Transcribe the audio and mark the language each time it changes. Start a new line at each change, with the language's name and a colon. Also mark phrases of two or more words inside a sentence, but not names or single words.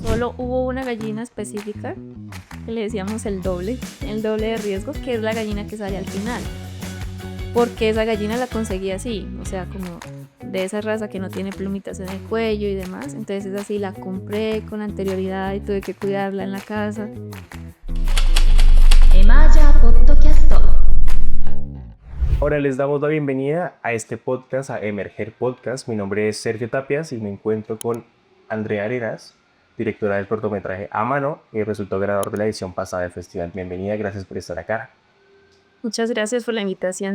Spanish: Solo hubo una gallina específica que le decíamos el doble de riesgo, que es la gallina que sale al final. Porque esa gallina la conseguí así, o sea, como de esa raza que no tiene plumitas en el cuello y demás. Entonces es así, la compré con anterioridad y tuve que cuidarla en la casa. エマージャーポッドキャスト Ahora les damos la bienvenida a este podcast, a Emerger Podcast. Mi nombre es Sergio Tapias y me encuentro con Andrea Arenas, directora del cortometraje A Mano y resultó ganador de la edición pasada del festival. Bienvenida, gracias por estar acá. Muchas gracias por la invitación.